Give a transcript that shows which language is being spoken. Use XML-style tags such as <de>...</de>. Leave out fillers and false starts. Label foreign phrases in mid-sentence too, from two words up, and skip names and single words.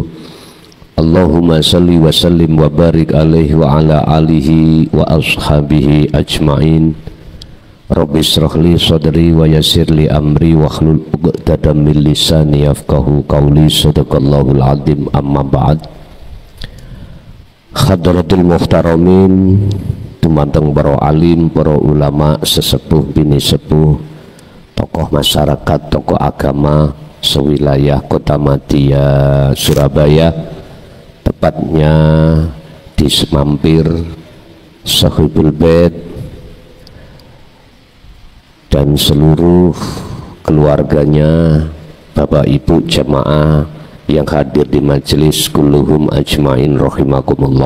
<ar>اللهم صل وسلم وبارك عليه وعلى آله وأصحابه أجمعين. رب اشرح لي صدري ويسر لي أمري واحلل عقدة من لساني يفقهوا قولي. صدق الله العظيم. أما بعد. حضرة المحترمين,</ar> <id>tumanteng para alim, para ulama, sesepuh bini sepuh, tokoh masyarakat, tokoh agama sewilayah Kota Madya Surabaya, tepatnya di Semampir, Sahibul Bait, dan seluruh keluarganya, Bapak Ibu jemaah yang hadir di majelis,</id> <ar>كلهم أجمعين رحمكم الله.</ar>